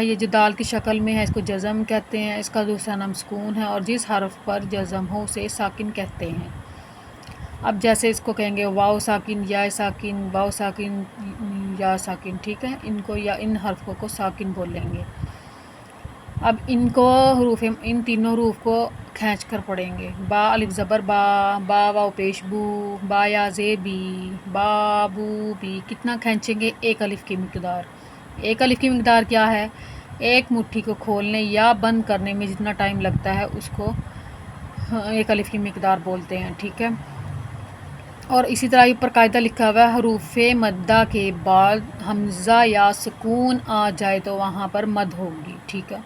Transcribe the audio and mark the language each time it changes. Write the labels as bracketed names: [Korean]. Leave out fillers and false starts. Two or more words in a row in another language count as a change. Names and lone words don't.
[Urdu] یہ جو دال کی شکل میں ہے اس کو جزم کہتے ہیں، اس کا دوسرا نام سکون ہے، اور جس حرف پر جزم ہو اسے ساکن کہتے ہیں۔ اب جیسے اس کو کہیں گے واو ساکن، یا ساکن، واو ساکن، یا ساکن، ٹھیک ہے؟ ان کو یا ان حرفوں کو ساکن بولیں گے۔ اب ان تینوں حروف کو کھینچ کر پڑھیں گے۔ با الف زبر با، با واو پیش بو، با یا زیر بی، با بو بی۔ کتنا کھینچیں گے؟ ایک الف کی مقدار۔ ایک الف کی مقدار کیا ہے؟ ایک مٹھی کو کھولنے یا بند کرنے میں جتنا ٹائم لگتا ہے اس کو ایک الف کی مقدار بولتے ہیں، ٹھیک ہے؟ اور اسی طرح اوپر قاعدہ لکھا ہوا ہے، حروف مدہ کے بعد حمزہ یا سکون آ جائے تو وہاں پر مد ہوگی، ٹھیک ہے؟